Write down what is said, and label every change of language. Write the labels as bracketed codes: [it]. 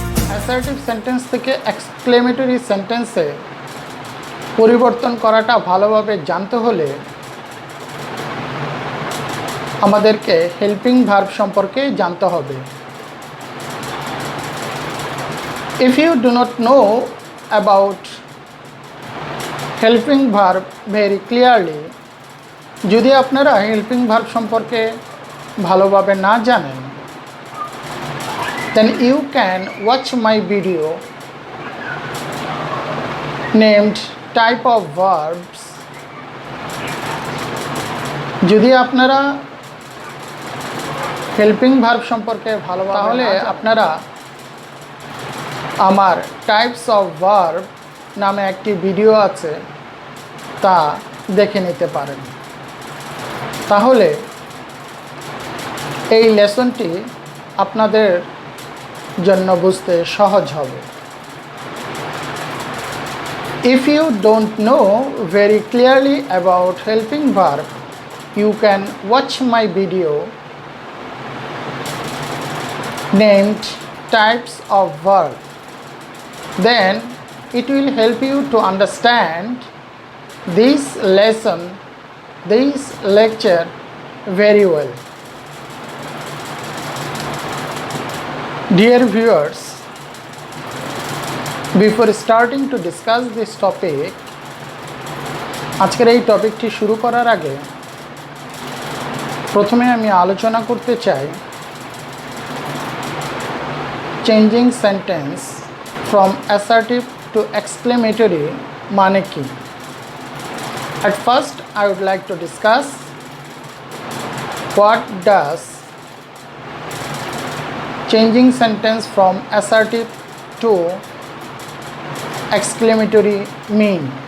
[bn] Assertive sentence থেকে exclamatory সেন্টেন্সে পরিবর্তন করাটা ভালোভাবে জানতে হলে আমাদেরকে হেল্পিং ভার্ব সম্পর্কে জানতে হবে। [en] If you do not know about helping verb very clearly, [bn] যদি আপনারা হেল্পিং ভার্ব সম্পর্কে ভালোভাবে না জানেন, [en] then you can watch my video named type of verbs. [bn] যদি আপনারা হেল্পিং ভার্ব সম্পর্কে ভালোভাবে তাহলে আপনারা আমার টাইপস অফ ভার্ব নামে একটি ভিডিও আছে, তা দেখে নিতে পারেন। তাহলে এই লেসনটি আপনাদের জন্য বুঝতে সহজ হবে। [en] If you don't know very clearly about helping verb, you can watch my video named types of verb. Then it will help you to understand this lesson, this lecture very well. Dear viewers, before starting to discuss this topic, [bn] আজকের এই টপিকটি শুরু করার আগে প্রথমে আমি আলোচনা করতে চাই [en] changing sentence from assertive to exclamatory [bn] মানে কি। [en] At first I would like to discuss what does changing sentence from assertive to exclamatory mean.